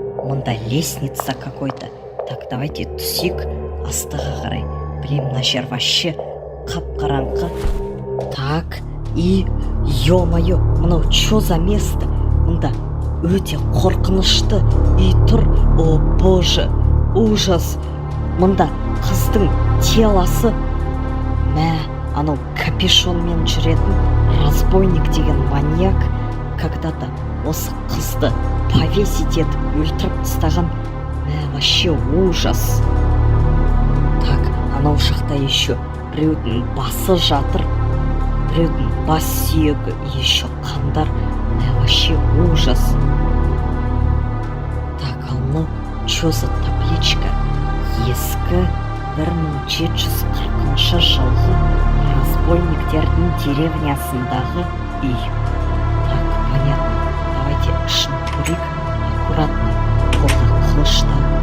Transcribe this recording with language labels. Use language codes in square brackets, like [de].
[kk] Мында [ru] лестница какой-то. [kk] Так, давайте түсейік астыға қарай. Мына жер вообще қап-қараңғы. [ru] Так, и ё-моё, [kk] мынау [ru] чё за место? [kk] Мында өте қорқынышты и тұр. [ru] О боже, ужас. [kk] Мында қыздың теласы. Анау капюшонмен жүретін разбойник деген маньяк когда-то осы қызды повесить етіп өлтіріп тастаған. [ru] Вообще ужас. [kk] Так, анау жақта еще біреудің басы жатыр, біреудің бас сүйегі, еще қандар. [ru] Вообще ужас. Так, [kk] мынау [ru] чё за табличка? [kk] Ескі 1740 жылғы разбойниктердің деревнясындағы үй. [ru] Так, понятно. [kk] Давайте ішін көрейік. Аккуратно. Қолға қылышта.